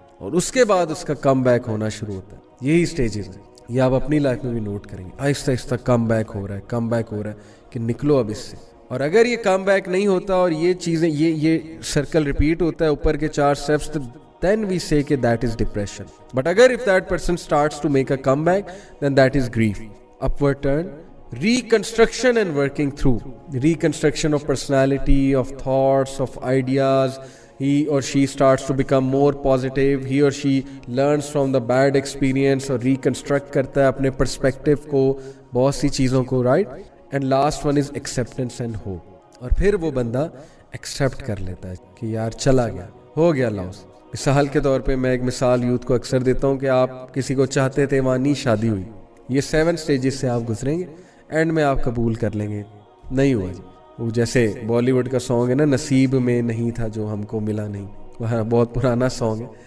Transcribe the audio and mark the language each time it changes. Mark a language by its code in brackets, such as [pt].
[ur] اور اس کے بعد اس کا کم بیک ہونا شروع ہوتا ہے. یہی سٹیجز ہیں, یہ آپ اپنی لائف میں بھی نوٹ کریں گے. آہستہ کم بیک ہو رہا ہے کہ نکلو اب اس سے. اور اگر یہ کم بیک نہیں ہوتا اور یہ چیزیں یہ سرکل ریپیٹ ہوتا ہے اوپر کے 4 steps, [en] then we say [ur] کہ [en] that is depression. But اگر if that person starts to make a comeback, then that is grief. Upward turn, reconstruction and working through. Reconstruction of personality, of thoughts, of ideas. He or she starts to become more positive. He or she learns from the bad experience اور reconstruct کرتا ہے اپنے perspective کو, [ur] بہت سی چیزوں کو, [en] right? And last one is acceptance and hope. [ur] اور پھر وہ بندہ accept کر لیتا ہے کہ یار چلا گیا, ہو گیا لاس. مثال کے طور پہ میں ایک مثال یوتھ کو اکثر دیتا ہوں کہ آپ کسی کو چاہتے تھے, وہاں نہیں شادی ہوئی, یہ 7 سٹیجز سے آپ گزریں گے, اینڈ میں آپ قبول کر لیں گے نہیں ہوا جی. وہ جیسے بالی ووڈ کا سانگ ہے نا, نصیب میں نہیں تھا جو ہم کو ملا نہیں, وہ بہت پرانا سانگ ہے.